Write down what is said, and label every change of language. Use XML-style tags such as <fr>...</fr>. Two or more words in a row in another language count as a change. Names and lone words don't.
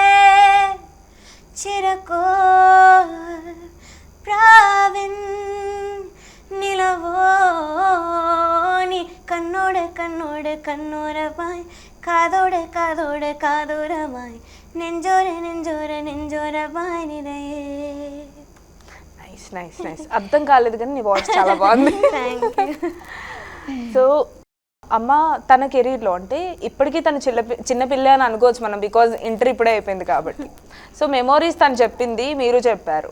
<ml>ചിരക്കോ പ്രാവിൻ നിലവോ കണ്ണോട് കണ്ണോട് കണ്ണോരമായി കാതോട് കാതോട് കാതോരമായി നെഞ്ചോര നെഞ്ചോര നെഞ്ചോരമായി നിറയേ.</ml> <te>నైస్ నైస్ నైస్. అర్థం కాలేదు కానీ నీ వాయిస్ చాలా బాగుంది. సో అమ్మ తన కెరీర్లో అంటే ఇప్పటికీ తను చిన్నపిల్ల అని అనుకోవచ్చు మనం, బికాజ్ ఇంటర్ ఇప్పుడే అయిపోయింది కాబట్టి.</te> <en>so memories</en> <te>తను చెప్పింది, మీరు చెప్పారు.</te>